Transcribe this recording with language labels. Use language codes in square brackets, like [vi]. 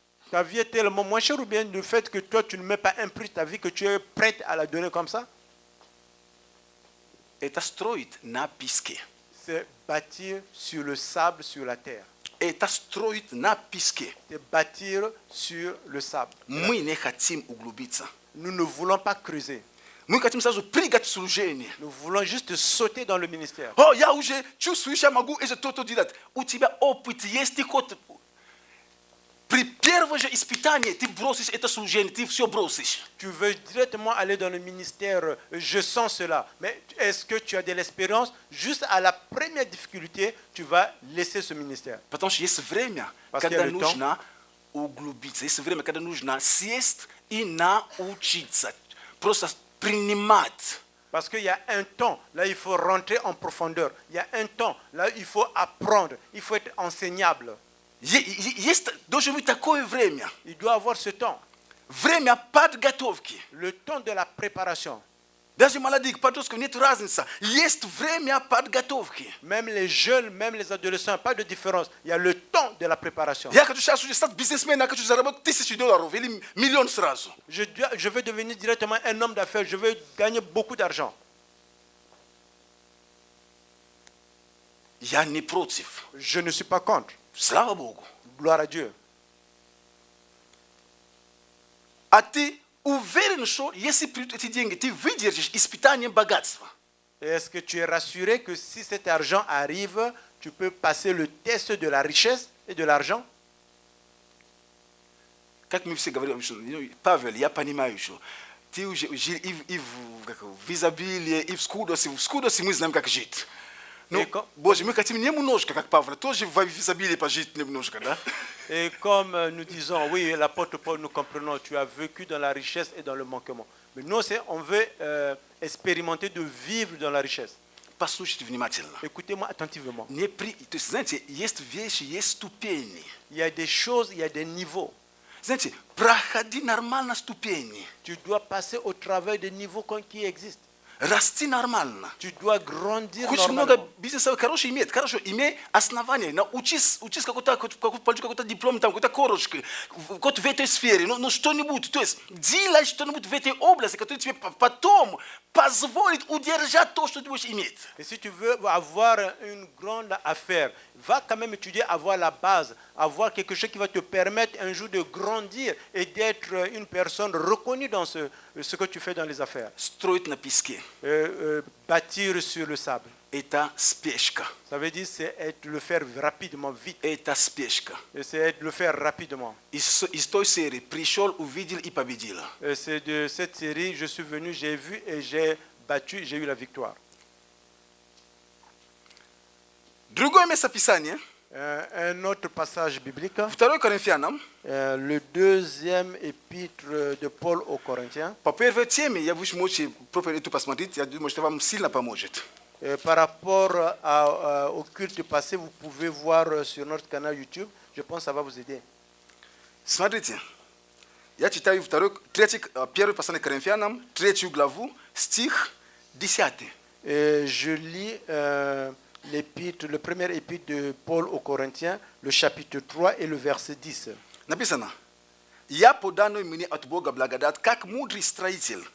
[fr] Ta vie est tellement moins chère ou bien le fait que toi, tu ne mets pas un prix de ta vie, que tu es prête à la donner comme ça? [ru] это строит на песке. [fr] C'est bâtir sur le sable, sur la terre. [ru] Это строит на песке. [fr] C'est bâtir sur le sable. [ru] Мы не хотим углубиться. [fr] Nous ne voulons pas creuser. [ru] Мы хотим сразу прыгать в служение. [fr] Nous voulons juste sauter dans le ministère. [ru] О, я уже чувствую, я могу это то-то делать. У тебя опыт есть, ты хоть при первом же испытании ты бросишь это служение, ты все бросишь. [fr] Tu veux directement aller dans le ministère, je sens cela. Mais est-ce que tu as de l'expérience? Juste à la première difficulté, tu vas laisser ce ministère. [ru] Потому что есть время, [fr] Parce qu'il y [ru] когда [fr] a le [ru] нужно углубиться. Есть время, когда нужно сесть и научиться. Просто принимать. [fr] Parce qu'il y a un temps, là il faut rentrer en profondeur. Il y a un temps, là il faut apprendre. Il faut être enseignable. [ru] Jest должен быть такое время. [fr] Il doit avoir ce temps, [ru] Время подготовки. [fr] le temps de la préparation. [ru] Даже молодых подростков нет разницы. Есть время подготовки. [fr] Même les jeunes, même les adolescents, pas de différence. Il y a le temps de la préparation. [ru] Я хочу сейчас уже стать бизнесменом, я хочу заработать $1000 или миллион сразу. [fr] Je veux devenir directement un homme d'affaires. Je veux gagner beaucoup d'argent. [ru] Я не против. [fr] Je ne suis pas contre. [ru] Слава Богу. [fr] Gloire à Dieu. [ru] А ты уверен, что если придут эти деньги, ты выдержишь испытание богатства? [fr] Est-ce que tu es rassuré que si cet argent arrive, tu peux passer le test de la richesse et de l'argent? [ru] Как мы все говорим, что, Павел, я понимаю, что ты уже жил и в изобилии, и в скудости. В скудости мы знаем, как жить. Ну, Боже, мы хотим немножко, как Павел, тоже в изобилии пожить немножко, да? [fr] Et comme nous disons, oui, l'apôtre Paul, nous comprenons, tu as vécu dans la richesse et dans le manquement. Mais nous, on veut expérimenter de vivre dans la richesse. [ru] Послушайте внимательно. [fr] Écoutez-moi attentivement. [ru] То есть, знаете, есть вещи, есть ступени. [fr] Il y a des choses, il y a des niveaux. [ru] Знаете, проходи нормально ступени. [fr] Tu dois passer au travers des niveaux qui existent. [ru] Расти нормально. [fr] Tu dois grandir [ru] Хочешь много [fr] normalement. [ru] бизнеса хороший иметь, хорошо, имей основания, научись получить какой-то диплом, там, какой-то корочкой, в этой сфере, ну что-нибудь, то есть делай что-нибудь в этой области, которое тебе потом позволит удержать то, что ты будешь иметь. [fr] Et si tu veux avoir une grande affaire, va quand même étudier, avoir la base, avoir quelque chose qui va te permettre un jour de grandir et d'être une personne reconnue dans ce que tu fais dans les affaires. [ru] Строить на песке [fr] Bâtir sur le sable. [ru] – это спешка. [fr] Ça veut dire c'est le faire rapidement, vite. [ru] Это спешка. [fr] Et c'est le faire rapidement. [ru] Из той серии «Пришел, увидел и победил». [fr] Et c'est de cette série, je suis venu, j'ai vu et j'ai battu, j'ai eu la victoire. [ru] Другое местописание. [fr] Un autre passage biblique, [ru] 2 Коринфянам. [fr] le deuxième épître de Paul aux Corinthiens. [ru] По первой теме, я вы можете проповедь эту посмотреть, я думаю, что вам сильно поможет. [fr] Par rapport au culte passé, vous pouvez voir sur notre canal YouTube. Je pense que ça va vous aider. [ru] Смотрите, я читаю 1 послание Коринфянам, 3 главу, стих 10. [fr] Je lis l'épître, le premier épître de Paul aux Corinthiens, le chapitre 3 et le verset 10. [ru] Написано: «Я по данной мне от Бога благодать, как мудрый строитель».